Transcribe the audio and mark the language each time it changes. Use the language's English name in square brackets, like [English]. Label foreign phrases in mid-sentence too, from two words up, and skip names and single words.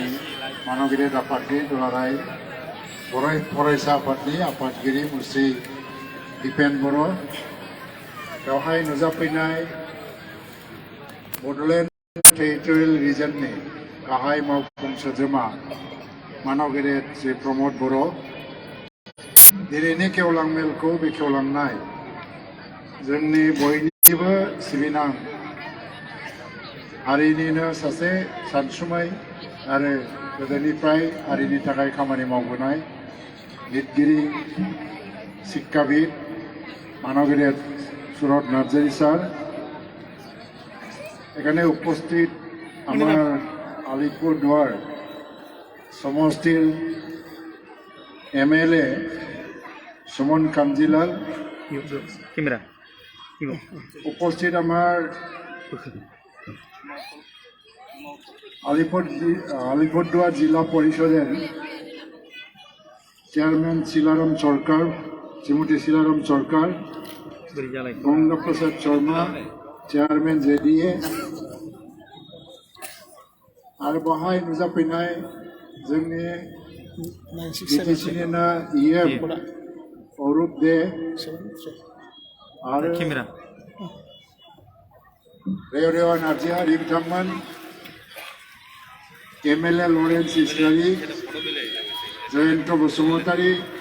[Bodo] मानगिरि आफादगिरि दुलाराय बर' फरायसा आफादनि आफादगिरि मुस्रि दिपेन बर' बेवहाय नुजाफैनाय बड'लेण्ड टेरिटरियेल रिजननि गाहाय मावफुं सोद्रोमा मानगिरि श्री प्रमद बर' दिनैनि गेवलां मेलखौ बेखेवलांनाय जोंनि बयनिबो सिबिनां हारिनिनो सासे सानसुमै आरो गोदोनिफ्राय हारिनि थाखाय खामानि मावबोनाय लिरगिरि शिक्षाविद मानगिरि सुरत नार्जारी স্যার [Bangla] এখানে উপস্থিত আমার আলিপুরদুয়ার সমষ্টির MLA সুমন কাঞ্জিলাল উপস্থিত আমার আলিপুরদুয়ার জেলা পরিষদের চেয়ারম্যান শিলারাম সরকার শ্রীমতী শিলারাম সরকার গঙ্গাপ্রসাদ শর্মা চেয়ারম্যান JDA [Bodo] আর বাহাই নুজাফैनाय जोंनि BTC-निनो EM अरुप दे आरो रेव नार्जारी बिथांमोन MLA लरेन्स इसलारि जयन्त बसुमतारी